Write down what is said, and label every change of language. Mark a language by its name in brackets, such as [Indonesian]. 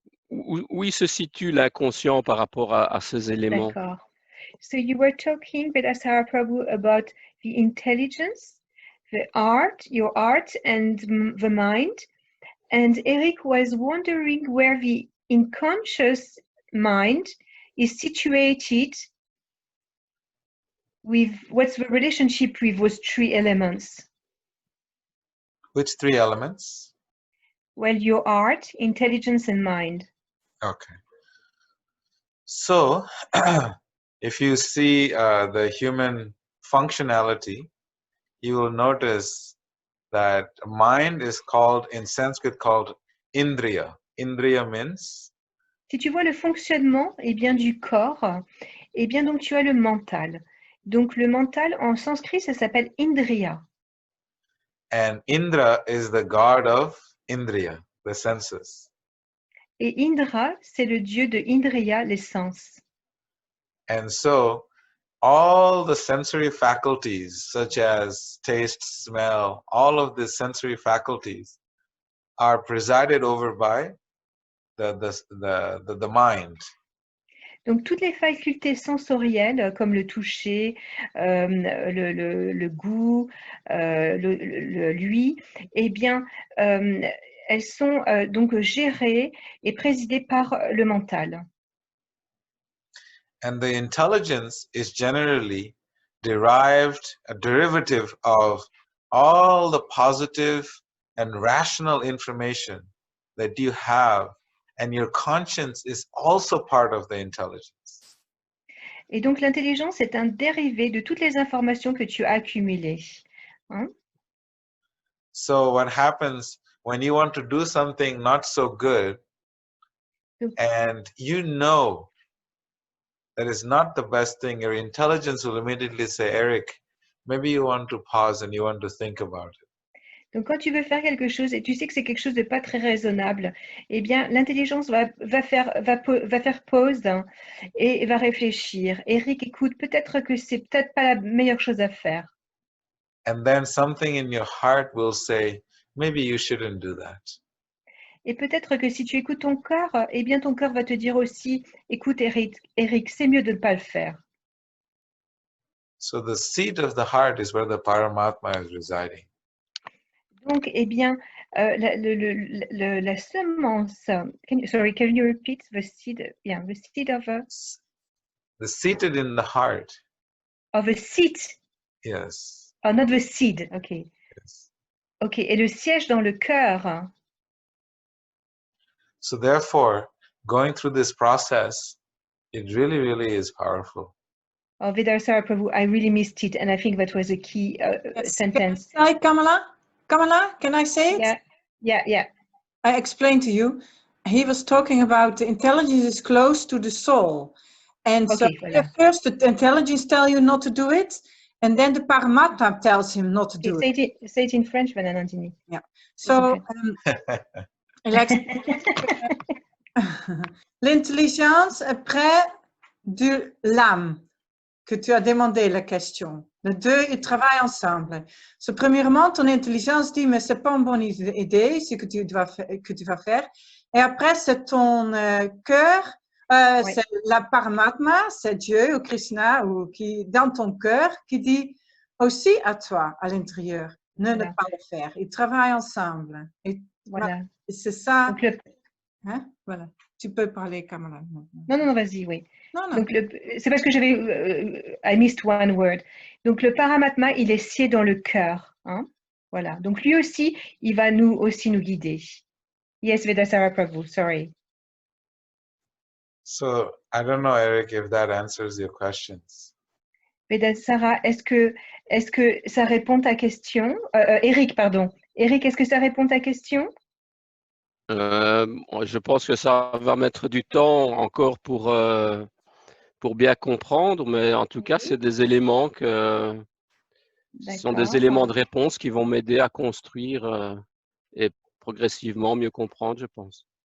[French] Où il se situe l'inconscient par rapport à ces éléments? D'accord. [English] So you were talking, Vedasara Prabhu, about the intelligence, the art, your art, and the mind. And Eric was wondering where the unconscious mind is situated with what's the relationship with those three elements. Which three elements? Well, your art, intelligence, and mind. Okay. So, if you see the human functionality, you will notice that mind is called, in Sanskrit, called Indriya. Indriya means? [French] Si tu vois le fonctionnement bien, du corps, bien, donc tu as le mental. Donc le mental, en sanskrit, ça s'appelle Indriya. [English] And Indra is the god of Indriya, the senses. [French] Et Indra, c'est le dieu de Indriya, les sens. [English] And so, all the sensory faculties, such as taste, smell, all of the sensory faculties are presided over by the mind. [French] Donc toutes les facultés sensorielles, comme le toucher, le goût, l'ouïe, bien, elles sont donc gérées et présidées par le mental. [English] And the intelligence is generally a derivative of all the positive and rational information that you have, and your conscience is also part of the intelligence. [French] Et donc l'intelligence est un dérivé de toutes les informations que tu as accumulées. Hein? [English] So what happens when you want to do something not so good, and you know that is not the best thing, your intelligence will immediately say, Eric, maybe you want to pause and you want to think about it. [French] Donc, quand tu veux faire quelque chose et tu sais que c'est quelque chose de pas très raisonnable, bien, l'intelligence va faire pause et va réfléchir. Eric, écoute, peut-être que c'est peut-être pas la meilleure chose à faire. [English] And then something in your heart will say, maybe you shouldn't do that. [French] Et peut-être que si tu écoutes ton cœur, bien, ton cœur va te dire aussi, écoute, Eric, c'est mieux de ne pas le faire. [English] So the seat of the heart is where the Paramatma is residing. [French] Donc, bien, la semence. [English] Can you repeat the seed? Yeah, the seed of a. The seated in the heart. Of a seat. Yes. Oh, not the seed. Okay. Yes. [French] Okay. Et le siège dans le cœur. [English] So therefore, going through this process, it really, really is powerful. Oh, Vedasara Prabhu, I really missed it, and I think that was a key sentence. Can I say, Kamala, can I say it? Yeah. I explained to you. He was talking about the intelligence is close to the soul. And okay, so first the intelligence tells you not to do it, and then the Paramatma tells him not to do it. Say it in French, Vananandini. Yeah. [French] So, l'intelligence est près de l'âme, que tu as demandé la question. Les deux, ils travaillent ensemble. So, premièrement, ton intelligence dit, mais c'est pas une bonne idée, ce que tu vas faire. Et après, c'est ton cœur, c'est la Paramatma, c'est Dieu ou Krishna, ou qui, dans ton cœur, qui dit aussi à toi, à l'intérieur, ne pas le faire. Ils travaillent ensemble. Et voilà. C'est ça. Donc, hein? Voilà. Tu peux parler, Kamala. Non, vas-y, oui. Non. Donc, c'est parce que j'avais... I missed one word. Donc, le Paramatma, il est scié dans le cœur. Hein? Voilà. Donc, lui aussi, il va nous guider. [English] Yes, Vedasara Prabhu, sorry. So, I don't know, Eric, if that answers your questions. [French] Vedasara, est-ce que ça répond à ta question? Eric, pardon. Eric, est-ce que ça répond à ta question? Je pense que ça va mettre du temps encore pour bien comprendre, mais en tout cas, c'est des éléments ce sont des éléments de réponse qui vont m'aider à construire et progressivement mieux comprendre, je pense.